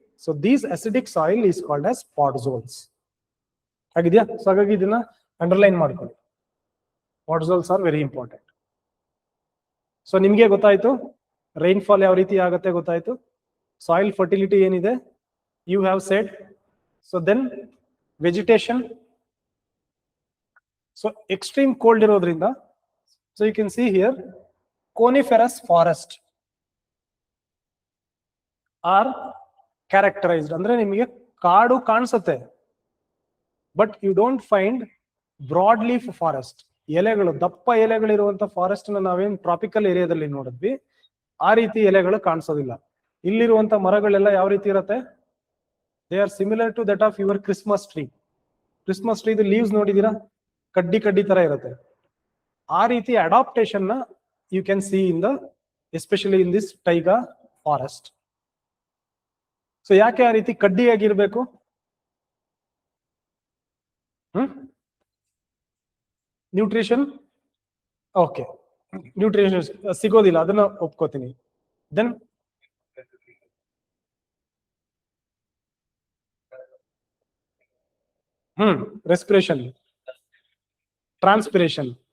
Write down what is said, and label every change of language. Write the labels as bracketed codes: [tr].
[en] So these acidic soil is called as podzols. [kn] ಆಗಿದೆಯಾ? So ಹಾಗಾಗಿ ಇದನ್ನ ಅಂಡರ್ಲೈನ್ ಮಾಡ್ಕೊಳ್ಳಿ. [en] Podzols are very important. [kn] So ನಿಮ್ಗೆ ಗೊತ್ತಾಯ್ತು ರೈನ್ಫಾಲ್ ಯಾವ ರೀತಿ ಆಗುತ್ತೆ, ಗೊತ್ತಾಯ್ತು ಸಾಯಿಲ್ ಫರ್ಟಿಲಿಟಿ ಏನಿದೆ, [en] You have said. So then vegetation. So extreme cold ಇರೋದ್ರಿಂದ, so you can see here coniferous forest are characterized. [kn] ಅಂದ್ರೆ ನಿಮಗೆ ಕಾಡು ಕಾಣಿಸುತ್ತೆ, [en] But you don't find broad leaf forest. [kn] ಎಲೆಗಳು, ದಪ್ಪ ಎಲೆಗಳಿರುವಂತ ಫಾರೆಸ್ಟ್ ನಾವೇನ್ ಟ್ರಾಪಿಕಲ್ ಏರಿಯಾದಲ್ಲಿ ನೋಡಿದ್ವಿ, ಆ ರೀತಿ ಎಲೆಗಳು ಕಾಣಿಸೋದಿಲ್ಲ. ಇಲ್ಲಿರುವಂತ ಮರಗಳೆಲ್ಲ ಯಾವ ರೀತಿ ಇರುತ್ತೆ, [en] They are similar to that of your Christmas tree. [kn] Christmas tree leaves ನೋಡಿದೀರಾ, ಕಡ್ಡಿ ಕಡ್ಡಿ ತರ ಇರುತ್ತೆ. ಆ ರೀತಿ ಅಡಾಪ್ಟೇಷನ್ ನ [en] you can see in the, especially in this taiga forest. [kn] So ಯಾಕೆ ಆ ರೀತಿ ಕಡ್ಡಿಯಾಗಿರ್ಬೇಕು? ನ್ಯೂಟ್ರಿಷನ್, ಓಕೆ, ನ್ಯೂಟ್ರಿಷನ್ ಸಿಗೋದಿಲ್ಲ, ಅದನ್ನ ಒಪ್ಕೋತೀನಿ. [en] Then respiration, transpiration.